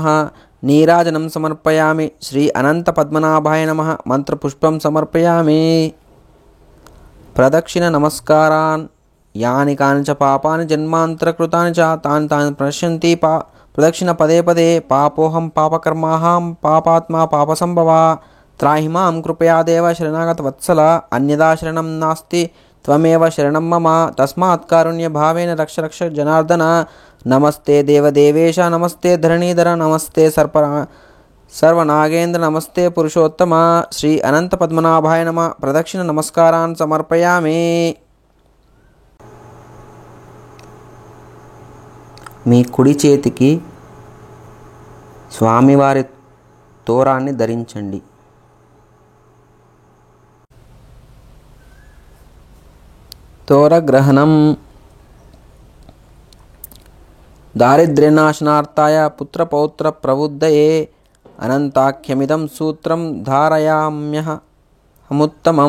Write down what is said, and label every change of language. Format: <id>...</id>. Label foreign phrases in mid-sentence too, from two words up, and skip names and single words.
<sa>నీరాజనం సమర్పయామి. శ్రీ అనంత పద్మనాభాయ నమః. మంత్రపుష్పం సమర్పయామి. ప్రదక్షిణ నమస్కారాన్. యాని కాని చ పాపాని జన్మాంతరకృతాని చ తాని ప్రణశ్యంతి ప్రదక్షిణ పదే పదే. పాపోహం పాపకర్మాహం పాపాత్మా పాపసంభవ. त्राहि मां कृपयादेव शरणागतवत्सल अन्यदा शरणं नास्ति त्वमेव शरणं मम तस्मात् कारुण्यभावेन रक्ष रक्ष जनार्दन नमस्ते देवदेवेश नमस्ते धरणीधर नमस्ते सर्वनागेन्द्र नमस्ते पुरुषोत्तम श्री अनंतपद्मनाभाय नमः प्रदक्षिण नमस्कारान् समर्पयामि।</sa> <te>మీ కుడి చేతికి స్వామివారి తోరాన్ని ధరించండి.</te> <sa>తోరగ్రహణం దారిద్ర్యనాశనార్థాయ పుత్రపౌత్ర ప్రబుద్ధయే అనంతాఖ్యమిదం సూత్రం ధారయామ్యహముత్తమం.</sa>